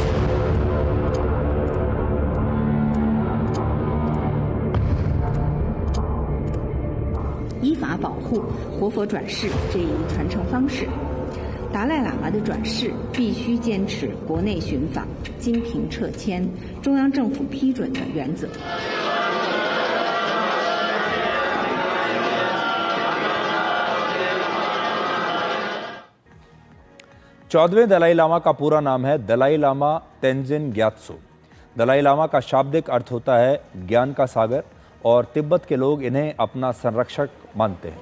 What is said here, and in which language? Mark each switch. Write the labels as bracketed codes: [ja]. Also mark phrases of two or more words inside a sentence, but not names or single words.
[zh] 依法保护活佛转世这一传承方式。达赖喇嘛的转世必须坚持国内寻访、经评撤迁、中央政府批准的原则。 [hi] 14वें दलाई लामा का पूरा नाम है दलाई लामा तेंजिन ग्यात्सो। दलाई लामा का शाब्दिक अर्थ होता है ज्ञान का सागर और तिब्बत के लोग इन्हें अपना संरक्षक मानते हैं।